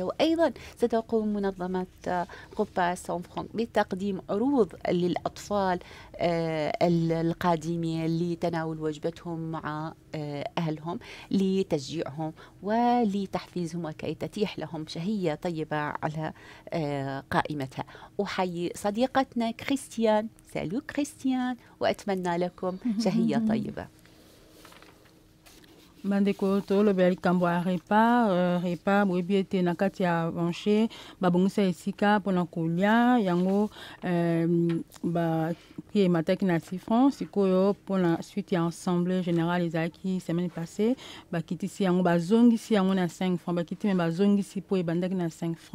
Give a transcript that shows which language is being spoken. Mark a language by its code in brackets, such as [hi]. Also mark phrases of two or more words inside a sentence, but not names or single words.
[ar] وأيضا ستقوم منظمة غوبا سان فرانك بتقديم عروض للأطفال القادمين لتناول وجبتهم مع أهلهم لتشجيعهم ولتحفيزهم وكي تتيح لهم شهية طيبة على قائمتها. أحيي صديقتنا كريستيان. سالو كريستيان، وأتمنى لكم شهية طيبة. [ln] Bandeko tolobela likambo ya repa boyebi ete na kati ya banche babongisa esika mpona kolia yango prix emataki na 6 francs. Sikoyo mpona suite ya [fr] assemblée générale [ln] ezalaki [fr] semaine passée, [ln] bakitisi yango bazongisi yango na 5 francs, bakiti me bazongisi mpo ebandaki na 5 francs.